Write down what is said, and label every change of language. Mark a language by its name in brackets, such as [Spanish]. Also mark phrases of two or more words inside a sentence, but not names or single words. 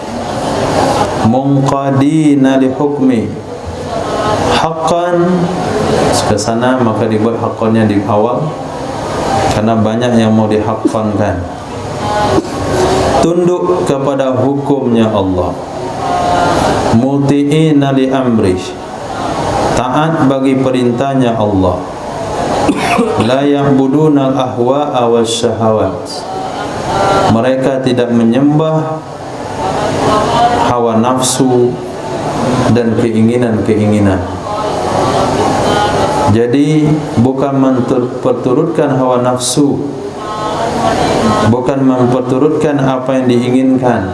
[Arabic] منقادين لحكمه, [Indonesian] haqqan ke sana maka dibuat haqqannya di awal karena banyak yang mau dihaqqankan. Tunduk kepada hukumnya Allah. [Arabic] مطيعين لأمره, [Indonesian] taat bagi perintahnya Allah. [Arabic] لا يعبدون الأهواء والشهوات, [Indonesian] mereka tidak menyembah hawa nafsu dan keinginan-keinginan. Jadi bukan memperturutkan hawa nafsu, bukan memperturutkan apa yang diinginkan.